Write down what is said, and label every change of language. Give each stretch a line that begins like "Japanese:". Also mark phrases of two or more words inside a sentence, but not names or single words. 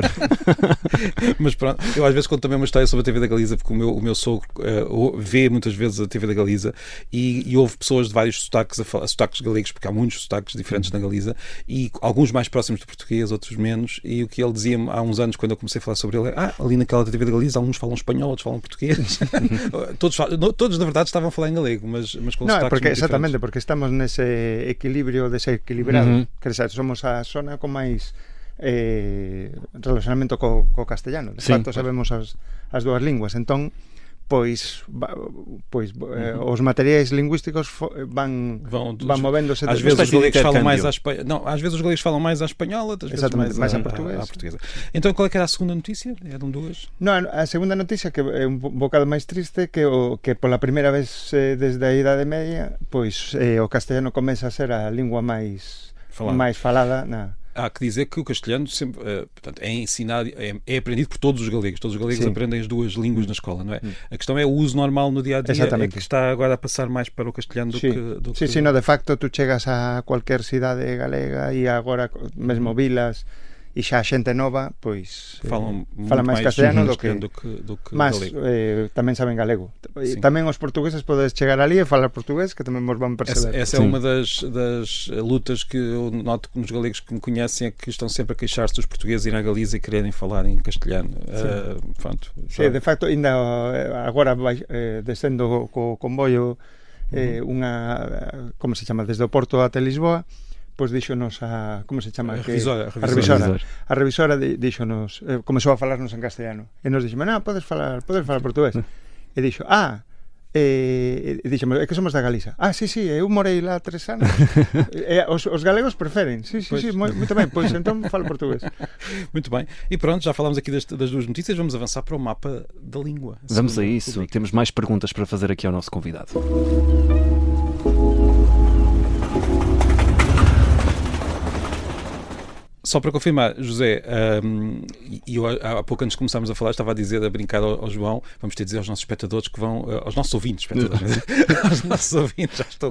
Portuguese: Mas pronto, eu às vezes conto também uma história sobre a TV da Galiza, porque o meu sogro vê muitas vezes a TV da Galiza e houve pessoas de vários sotaques galegos, porque há muitos sotaques diferentes na Galiza, e alguns mais próximos do português, outros menos, e o que ele dizia-me há uns anos, quando eu comecei a falar sobre ele, é, ali naquela TV da Galiza, alguns falam espanhol, outros falam português. Todos, na verdade, estavam a falar em galego, mas com sotaques porque, muito exatamente, diferentes.
Galician: porque estamos nese equilibrio desequilibrado.
Portuguese: Quer dizer,
Galician: somos a zona con máis relacionamento co castellano. De facto, sabemos as dúas linguas. Entón, pois os materiais lingüísticos van movéndose.
Portuguese: Às vezes os galegos falam mais às vezes os galegos falam mais à espanhola, outras vezes mais a portuguesa. Então, qual é que era a segunda notícia? Eram duas?
Galician: Non, a segunda noticia, que é un bocado máis triste, que pola primeira vez desde a Idade Media, pois o castellano comeza a ser a lingua máis falada na...
Portuguese: Há que dizer que o castelhano sempre, portanto, é ensinado, é aprendido por todos os galegos. Todos os galegos aprendem as duas línguas na escola, não é? A questão é o uso normal no dia a dia, é que está agora a passar mais para o castelhano do que... Sim, de facto,
Galician: tu chegas a qualquer cidade galega e agora mesmo vilas e xa a xente nova, pois fala máis castellano do que galego. Tamén saben galego. Tamén os portugueses podes chegar ali e falar portugués, que tamén vos van perceber.
Portuguese: Essa é uma das lutas que eu noto nos galegos que me conhecem, é que estão sempre a queixar-se dos portugueses ir à Galiza e quererem falar em castelhano.
Galician: De facto, ainda agora descendo co comboio como se chama, desde o Porto até Lisboa, pois díxonos como se chama? A revisora díxonos, comezou a falarnos en castellano e nos dixemos, podes falar portugués, e dixo, dixemos, é que somos da Galiza.
Portuguese: Sí, eu morei lá 3 anos. Os galegos preferen.
Galician: Sí, muito ben, pois entón falo portugués.
Portuguese: Muito bem, e pronto, já falámos aqui das duas notícias, vamos avançar para o mapa da língua. Vamos a isso, temos mais perguntas para fazer aqui ao nosso convidado. Só para confirmar, José, eu há pouco antes de começarmos a falar, estava a dizer, a brincar ao João, vamos ter de dizer aos nossos espectadores que vão, aos nossos ouvintes, aos nossos ouvintes, já estou.